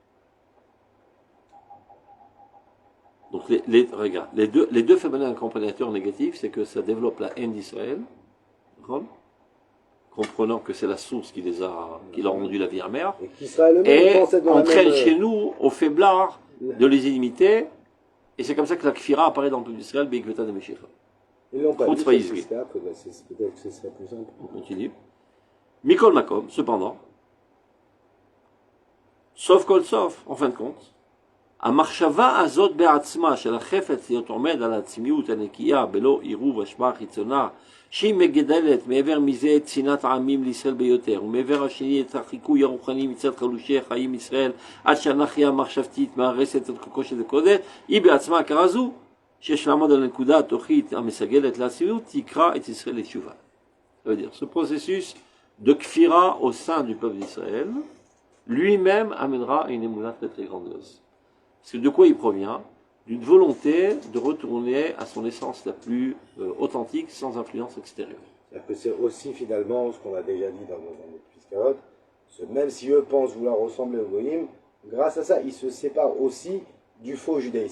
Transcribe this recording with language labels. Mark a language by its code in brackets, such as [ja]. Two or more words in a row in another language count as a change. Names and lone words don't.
[fr] Donc regarde, les deux phénomènes accompagnateurs négatifs, c'est que ça développe la haine d'Israël, comprenant que c'est la source qui leur a rendu la vie amère, et entraîne chez nous, aux faiblards, de les imiter, et c'est comme ça que la kfira apparaît dans le peuple d'Israël, [arc] בעקבתא דמשיחא. [fr] Ils l'ont pas dit, peut-être que ce serait plus simple. On continue. [he] מכל מקום, [fr] cependant, sauf kol sauf, en fin de compte, [he] המחשבה הזאת בעצמה של החפץ להיות עומד על העצמיות הנקייה בלא עירוב השפעה חיצונה שהיא מגדלת מעבר מזה את שנאת העמים לישראל ביותר ומעבר השני את החיקוי הרוחני מצד חלושי חיים ישראל עד שהאנרכיה המחשבתית מארסת את חוקו של הקודש היא בעצמה הכרה זו שיש לעמוד על הנקודה התוכית המסגלת לעצמיות תקרא את ישראל לתשובה. [fr] Ça veut dire, ce processus de kfira au sein du peuple d'Israël lui-même amènera à une émouna très très grandeuse. Parce que de quoi il provient? D'une volonté de retourner à son essence la plus authentique, sans influence extérieure. C'est-à-dire que c'est aussi finalement ce qu'on a déjà dit dans notre Piscarot, même si eux pensent vouloir ressembler au Goïm, grâce à ça, ils se séparent aussi du faux judaïsme.